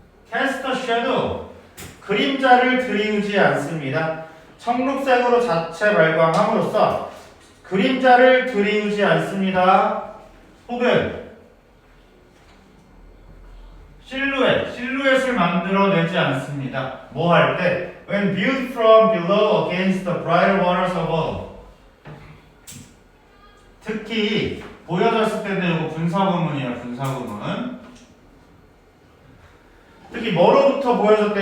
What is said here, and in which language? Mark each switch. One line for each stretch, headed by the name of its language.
English: cast a shadow
Korean: 그림자를 드리우지 않습니다. 청록색으로 자체 발광함으로써 그림자를 드리우지 않습니다. 혹은 실루엣을 만들어내지 않습니다. 뭐 할 때?
English: When viewed from below against the brighter waters above.
Korean: 특히 보여졌을 때는 이거 분사구문이에요. 분사구문. 특히 뭐로부터 보여줬대?